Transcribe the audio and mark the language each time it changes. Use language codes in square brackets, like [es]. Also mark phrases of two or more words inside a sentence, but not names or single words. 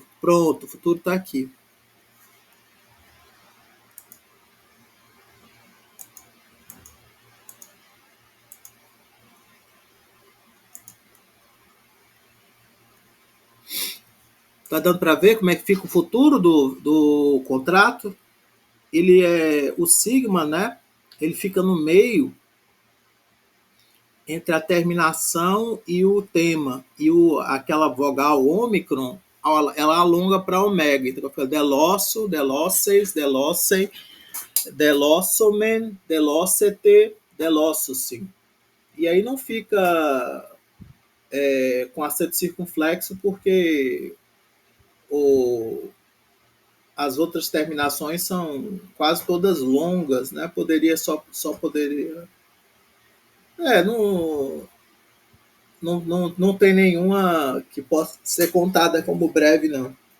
[pt] Pronto, o futuro está aqui. Tá dando para ver como é que fica o futuro do contrato? Ele é o sigma, né? Ele fica no meio entre a terminação e o tema. E aquela vogal ômicron, ela alonga para ômega. Então fica [el] δηλώσω, δηλώσεις, δηλώσει, δηλώσομεν, δηλώσετε, δηλώσουσιν. [pt] E aí não fica com acento circunflexo, porque as outras terminações são quase todas longas, né? Só poderia. Não tem nenhuma que possa ser contada como breve, não.